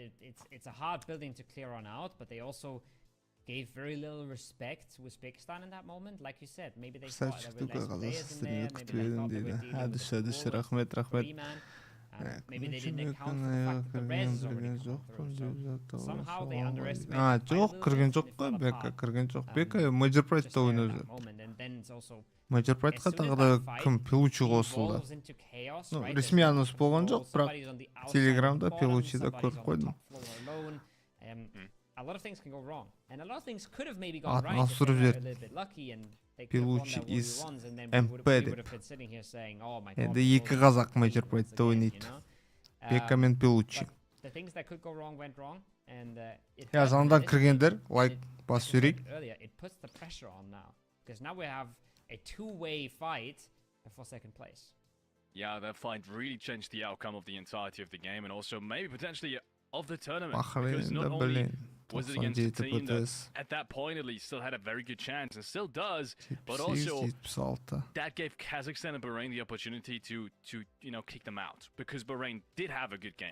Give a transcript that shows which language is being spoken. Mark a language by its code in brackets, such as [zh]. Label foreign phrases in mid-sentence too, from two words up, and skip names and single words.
[en] It's a hard building to clear on out, but they also gave very little respect to Uzbekistan in that moment. Like you said, maybe they thought there were less players in there, maybe they thought they were dealing with the three-man. Maybe they didn't account for the fact that the res is already come through. So somehow they underestimated [kk] жоқ, кірген жоқ қой, BEKA кірген жоқ. BEKA Major Pride'да ойнады. Major Pride'ға тағы да кім Пелучи қосылды. Ресми анонс болған жоқ, бірақ Телеграмда Пелучиді көріп қойдым. [en] A lot of things can go wrong, and a lot of things could have maybe gone right if they were a little bit lucky and they could have won their 1v1s, and then we would have been sitting here saying, oh my god. [kk] Енді екі қазақ Major Pride'да ойнайды. BEKA мен Пелучи. [en] The things that could go wrong went wrong, and [kk] Я жаңадан кіргендер, лайк бас жіберейік. [en] It puts the pressure on now, because now we have a two-way fight for second place. Yeah, that fight really changed the outcome of the entirety of the game, and also maybe potentially of the tournament. Because not only was it against a team that, at that point at least, still had a very good chance, and still does, but also that gave Kazakhstan and Bahrain the opportunity to you know, kick them out, because Bahrain did have a good game.